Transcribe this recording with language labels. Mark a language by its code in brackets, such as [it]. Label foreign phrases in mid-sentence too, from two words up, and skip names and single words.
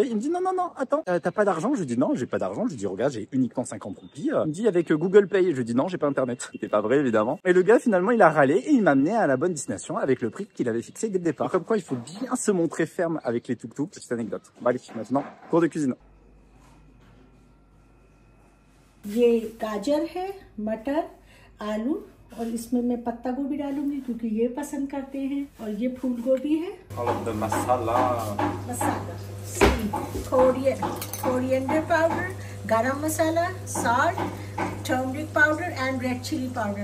[fr] Il me dit non, attends, t'as pas d'argent? Je lui dis non, j'ai pas d'argent. Je lui dis regarde, j'ai uniquement 50 roupies. Il me dit avec Google Pay. Je lui dis non, j'ai pas internet. C'était pas vrai évidemment. Et le gars finalement il a râlé et il m'a amené à la bonne destination avec le prix qu'il avait fixé dès le départ. Comme quoi il faut bien se montrer ferme avec les tuk-tuk. Petite anecdote. Bon allez, maintenant cours de cuisine. [hi] ये गाजर है, मटर, आलू और इसमें मैं पत्ता गोभी डालूंगी क्योंकि ये पसंद करते हैं और ये फूल गोभी है मसाला [en] मसाला coriander powder [hi] गरम मसाला, [en] salt, turmeric powder and red chili powder.